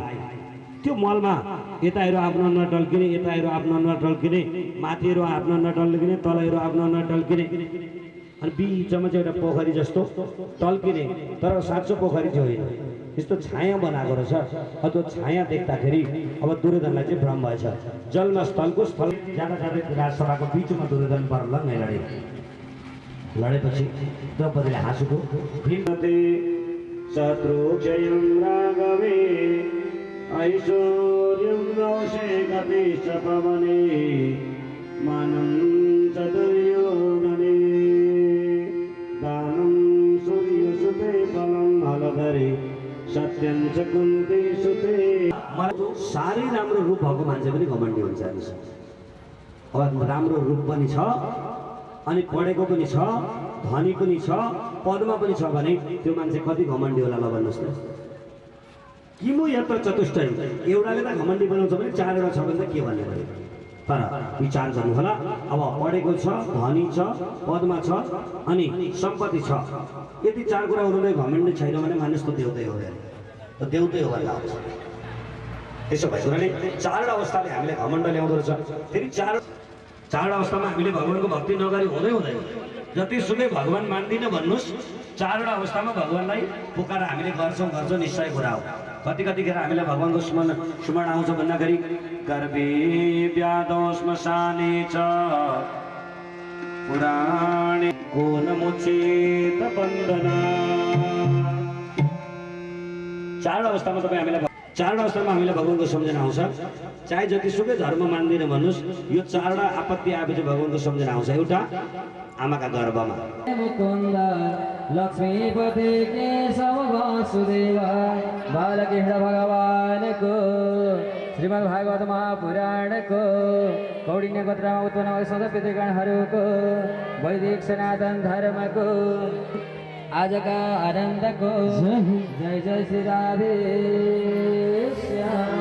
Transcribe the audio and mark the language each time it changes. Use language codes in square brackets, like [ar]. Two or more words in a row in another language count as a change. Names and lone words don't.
[ne] त्यो महलमा यता हेरो आफ्नो अनुहार टल्किने, यता हेरो आफ्नो अनुहार टल्किने, माथि हेरो आफ्नो अनुहार टल्किने, तल हेरो आफ्नो अनुहार टल्किने, अनि बिचमा चाहिँ एउटा पोखरी जस्तो टल्किने, तर साँचो पोखरी चाहिँ होइन, यस्तो छाया बनाएको रहेछ। त्यो छाया देख्दाखेरि अब दुर्योधनलाई चाहिँ भ्रम भएछ। जलमा स्थलको स्थल जाँदा जाँदै राजसभाको बिचमा दुर्योधन पर लङ्गै लडे। लडेपछि द्रौपदीले हाँसुको [sa] भीमते शत्रुक्षयं राघवे ऐश्वर्यं नौषेकति च पवने मानं च दुर्योधने दानं सूर्यसुते फलं हलधरे सत्यं च कुन्ती सुते। [ne] मलाई साह्रै राम्रो रूप भएको मान्छे पनि घमण्डी हुन्छ। अब राम्रो रूप पनि छ, अनि पढेको पनि छ, धनी पनि छ, पदमा पनि छ भने त्यो मान्छे कति घमण्डी होला ल भन्नुहोस् त। [sa] किमु यत्र चतुष्टय, [ne] एउटाले त घमण्डी बनाउँछ भने चारवटा छ भने त के भन्ने भयो। तर विचार गर्नु होला। अब पढेको छ, धनी छ, पदमा छ, अनि सम्पत्ति छ, यति चार कुरा हुँदै घमण्डी छैन भने मानिस त देउतै हो। त देउतै हो भन्दा आउँछ। त्यसो भएको हुनाले चारवटा अवस्थाले हामीले घमण्ड ल्याउँदो रहेछ। फेरि चारवटा अवस्थामा हामीले भगवानको भक्ति नगरी हुँदैन। जतिसुकै भगवान मान्दिनँ भन्नुहोस्, चारवटा अवस्थामा भगवानलाई पुकार हामीले गर्छौँ निश्चय कुरा हो। कतिखेर हामीलाई भगवानको स्मरण आउँछ भन्दाखेरि [sa] गर्भे व्याधो श्मशाने च पुराणे को न मुचेत बन्दना। [ne] चारवटा अवस्थामा हामीले भगवानको सम्झना आउँछ। चाहे जतिसुकै धर्म मान्दिनँ भन्नुहोस्, यो चारवटा आपत्ति आएपछि भगवानको सम्झना आउँछ। एउटा आमाका गर्भमा मुकुन्द लक्ष्मीपति केशव वासुदेव बालकृष्ण भगवानको श्रीमद् भागवत महापुराणको कौडिन्य गोत्रमा उत्पन्न भएको सदपितृगणहरूको वैदिक सनातन धर्मको आजका आनन्दको जय जय श्री राधेश्याम।